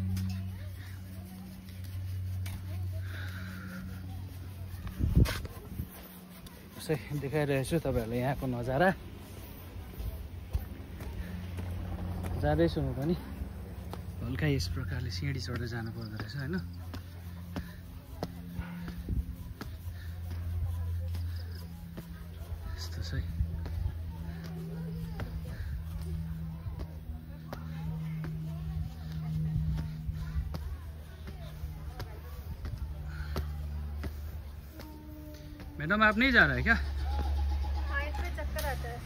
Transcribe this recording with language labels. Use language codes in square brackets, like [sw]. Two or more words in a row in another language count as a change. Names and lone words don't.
[ne] यसै देखाइरहेको छु तपाईँहरूलाई यहाँको नजारा। जाँदैछु म पनि, हल्का यस प्रकारले सिँढी चढेर जानु पर्दो रहेछ होइन। यस्तो छ है। [hi] मैडम आप नहीं जा रहा है क्या? हाइट पे चक्कर आता है।